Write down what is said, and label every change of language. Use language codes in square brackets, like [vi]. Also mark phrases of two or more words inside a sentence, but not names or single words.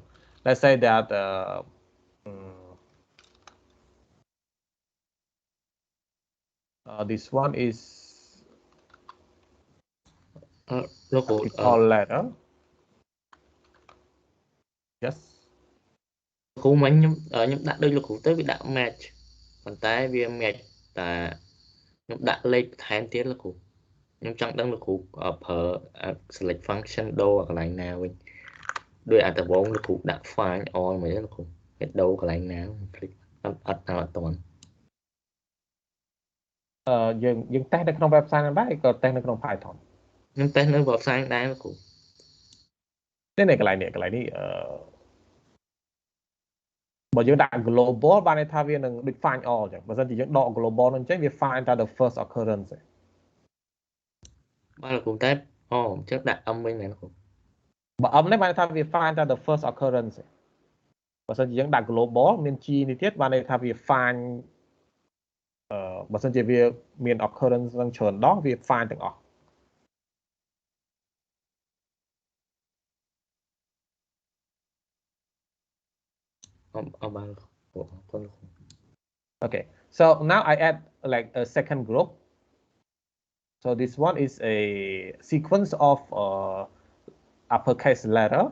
[en] Let's say that this one is all letter. Yes. [km] គ្រូមិញខ្ញុំដាក់ដូចលោកគ្រូទៅវាដាក់ match ប៉ុន្តែវា match តែខ្ញុំដាក់លេខបន្ថែមទៀតលោកគ្រូខ្ញុំចង់ដឹងលោកគ្រូប្រើ [en] select function [km] ដូរកន្លែងណាវិញដោយអាតវងលោកគ្រូដាក់ [en] find all [km] មកទេលោកគ្រូវាដូរកន្លែងណាคลิกអត់តាមអត់តាន់ យើងតេស្តនៅក្នុង website ហ្នឹងដែរក៏តេស្តនៅក្នុង Python ខ្ញុំតេស្តនៅ website ដែរលោកគ្រូ នេះកន្លែងនេះបើយើងដាក់ global បានន័យថាវានឹងដូច [en] find all [km] អញ្ចឹងបើមិនជាយើងដក global ហ្នឹងអញ្ចឹងវា find តែ [en] the first occurrence [km] ទេ បាទលោកគ្រូតែអញ្ចឹងដាក់ m វិញមែនលោកគ្រូ បើ m នេះបានន័យថាវា find តែ [en] the first occurrence [km] ទេបើមិនជាយើងដាក់ global មាន g នេះទៀតបានន័យថាវា find បើមិនជាវាមាន occurrence នឹងច្រើនដងវា find ទាំងអស់ [en] Okay, so now I add like a second group. So this one is a sequence of uppercase letters.